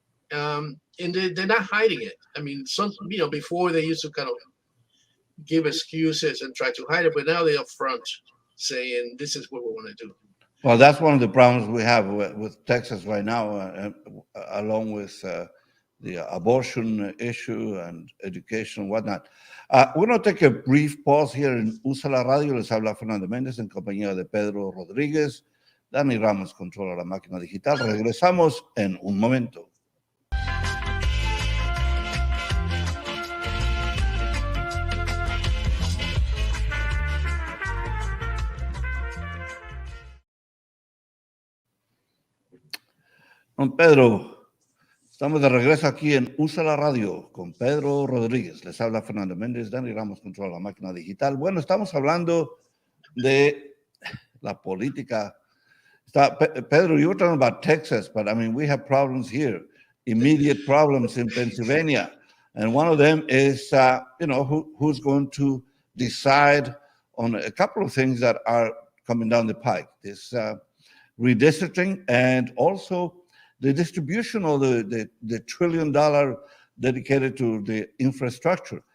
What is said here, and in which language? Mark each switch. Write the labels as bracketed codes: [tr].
[en] And they're not hiding it. I mean, before they used to kind of give excuses and try to hide it, but now they're upfront saying this is what we want to do. Well, that's one of the problems we have with Texas right now, along with the abortion issue and education and whatnot. We're going to take a brief pause here en Usa la Radio. [es] Les habla Fernando Mendez en compañía de Pedro Rodríguez. Dani Ramos controla la máquina digital. Regresamos en un momento. Don Pedro, estamos de regreso aquí en Usa la Radio con Pedro Rodríguez. Les habla Fernando Méndez, Dani Ramos controla la máquina digital. Bueno, estamos hablando de la política. [en] Pedro, you were talking about Texas, but I mean, we have problems here, immediate problems in Pennsylvania. And one of them is, who's going to decide on a couple of things that are coming down the pike. This redistricting and also the distribution of the $1 trillion dedicated to the infrastructure.